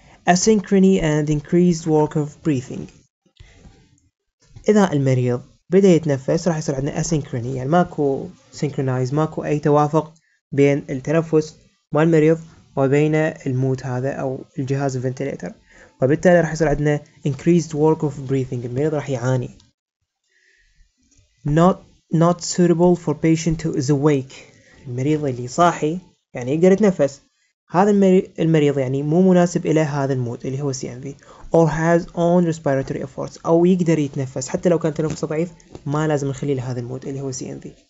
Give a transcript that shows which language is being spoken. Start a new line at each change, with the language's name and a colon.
English: asynchrony and increased work of breathing،
Arabic: إذا المريض بدأ يتنفس راح يصير عندنا asynchrony، يعني ماكو synchronize، ماكو أي توافق بين التنفس مال المريض وبين المود هذا أو الجهاز الفنتليتر، وبالتالي راح يصير عندنا
English: increased work of breathing.
Arabic: المريض راح يعاني.
English: not suitable for patient who is awake.
Arabic: المريض اللي صاحي يعني يقدر يتنفس، هذا المريض يعني مو مناسب إلى هذا المود اللي هو CMV.
English: or has own respiratory efforts،
Arabic: أو يقدر يتنفس حتى لو كان تنفسه ضعيف، ما لازم نخليه لهذا المود اللي هو CMV.